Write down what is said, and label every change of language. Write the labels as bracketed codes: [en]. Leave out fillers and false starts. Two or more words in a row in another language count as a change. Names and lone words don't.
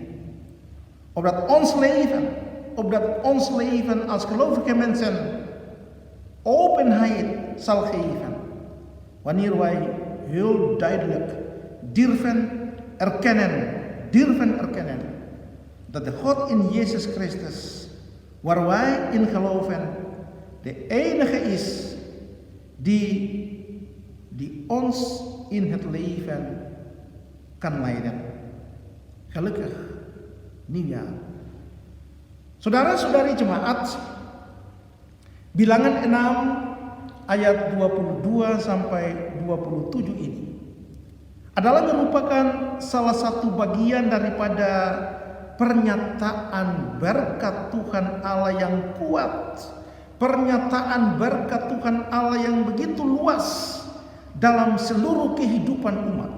[nl] Opdat ons leven als gelovige mensen openheid zal geven, wanneer wij heel duidelijk durven erkennen dat de God in Jezus Christus, waar wij in geloven, de enige is die ons in het leven kan leiden. Gelukkig nieuwjaar. [id] Saudara-saudari jemaat, bilangan 6 ayat 22 sampai 27 ini adalah merupakan salah satu bagian daripada pernyataan berkat Tuhan Allah yang kuat, pernyataan berkat Tuhan Allah yang begitu luas dalam seluruh kehidupan umat.